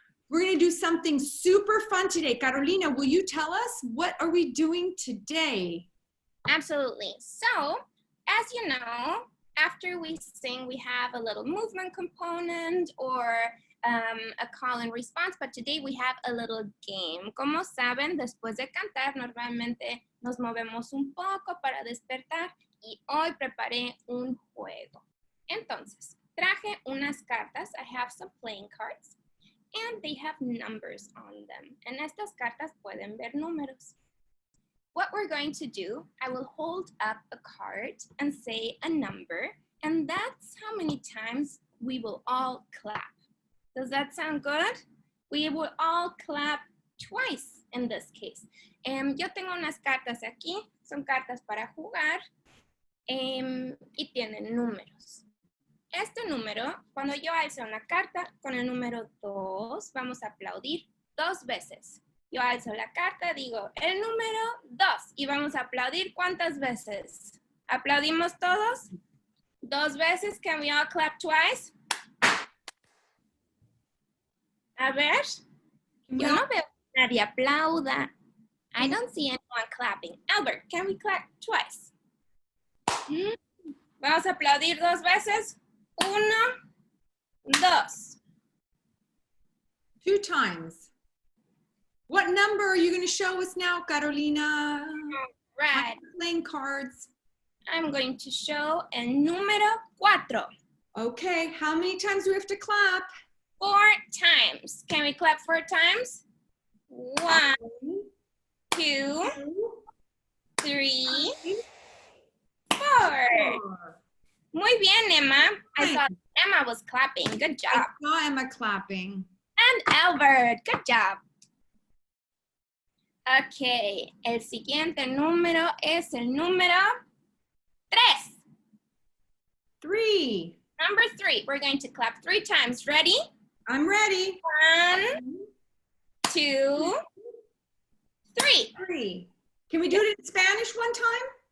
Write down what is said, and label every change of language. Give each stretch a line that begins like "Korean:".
English: We're going to do something super fun today. Carolina, will you tell us what are we doing today? Absolutely. So, as you know, after we sing, we have a little movement component or a call and response, but today we have a little game.
Spanish: Como saben, después de cantar, normalmente nos movemos un poco para despertar y hoy preparé un juego. Entonces, traje unas cartas.
English: I have some playing cards and they have numbers on them.
Spanish: En estas cartas pueden ver números.
English: What we're going to do, I will hold up a card and say a number, and that's how many times we will all clap. Does that sound good? We will all clap twice in this case.
Spanish: Yo tengo unas cartas aquí, son cartas para jugar y tienen números. Este número, cuando yo alzo una carta con el número 2, vamos a aplaudir 2 veces. Yo alzo la carta, digo el número 2 y vamos a aplaudir ¿cuántas veces? ¿Aplaudimos todos? 2 veces.
English: Can we all clap twice?
Spanish: A ver, yo no veo que nadie aplauda.
English: I don't see anyone clapping. Albert, can we clap twice?
Spanish: Vamos a aplaudir 2 veces. 1, 2.
English: 2 times. What number are you going to show us now, Carolina? Right. Playing cards. I'm going to show
Spanish: el número 4.
English: Okay, how many times do we have to clap? 4 times. Can we clap 4 times? 1, 2, 3, 4.
Spanish: Muy bien, Emma.
English: I saw Emma was clapping. Good job. I saw Emma clapping. And Albert, good job.
Spanish: Ok, el siguiente número es el número 3. 3.
English: Number 3. We're going to clap 3 times. Ready? I'm ready. 1, 2, 3. 3. Can we do it in Spanish one time?